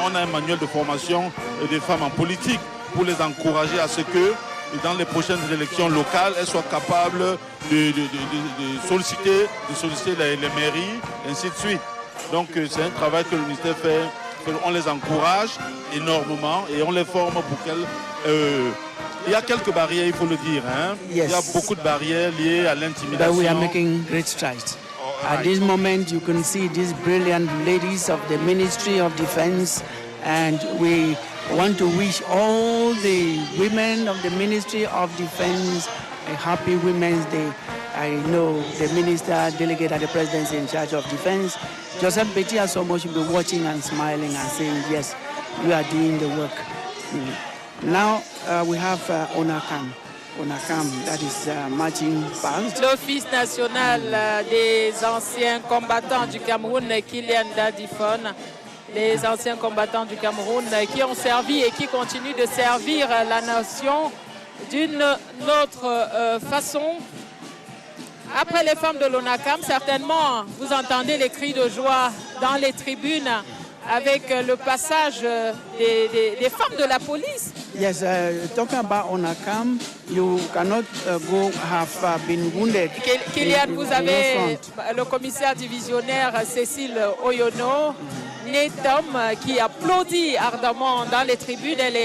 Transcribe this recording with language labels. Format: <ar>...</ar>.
<fr>On a un manuel de formation des femmes en politique pour les encourager à ce que dans les prochaines élections locales, elles soient capables de solliciter les mairies, ainsi de suite. Donc c'est un travail que le ministère fait, on les encourage énormément et on les forme pour qu'elles... il y a quelques barrières, il faut le dire. Hein?</fr> <en>Yes.</en> <fr>Il y a beaucoup de barrières liées à l'intimidation.</fr> <en>But we are making great strides. At this moment, you can see these brilliant ladies of the Ministry of Defense, and we want to wish all the women of the Ministry of Defense a happy Women's Day. I know the minister, delegate at the presidency in charge of defense, Joseph Betia, so much will be watching and smiling and saying, yes, you are doing the work. Now we have ONACAM, that is marching past.</en> <fr>L'Office national des anciens combattants du Cameroun, Kylian Dadifon, les anciens combattants du Cameroun qui ont servi et qui continuent de servir la nation d'une autre façon. Après les femmes de l'ONACAM, certainement, vous entendez les cris de joie dans les tribunes avec le passage des femmes de la police.</fr> <en>Yes, talking about ONACAM, you cannot go have been wounded.</en> <fr>Kylian, vous avez le commissaire divisionnaire Cécile Oyono, née d'homme, qui applaudit ardemment dans les tribunes.</fr>